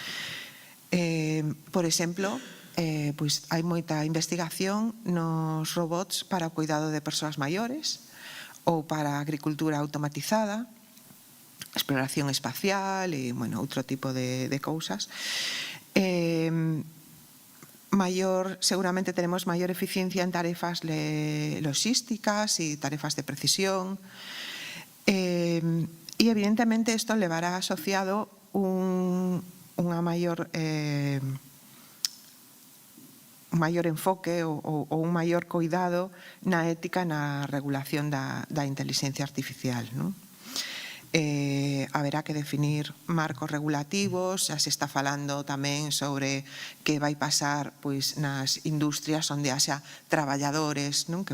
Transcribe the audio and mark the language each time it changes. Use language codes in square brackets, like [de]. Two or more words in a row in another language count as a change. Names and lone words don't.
[gl] Por exemplo, pois hai moita investigación nos robots para o cuidado de persoas maiores ou para a agricultura automatizada, exploración espacial e, bueno, outro tipo de cousas. [es] Seguramente tenemos mayor eficiencia en tarefas logísticas y tarefas de precisión. Y evidentemente esto llevará asociado un mayor enfoque [gl] ou un maior cuidado na ética na regulación da inteligencia artificial, non? Haberá que definir marcos regulativos, xa se está falando tamén sobre que vai pasar pois nas industrias onde haxa traballadores, non?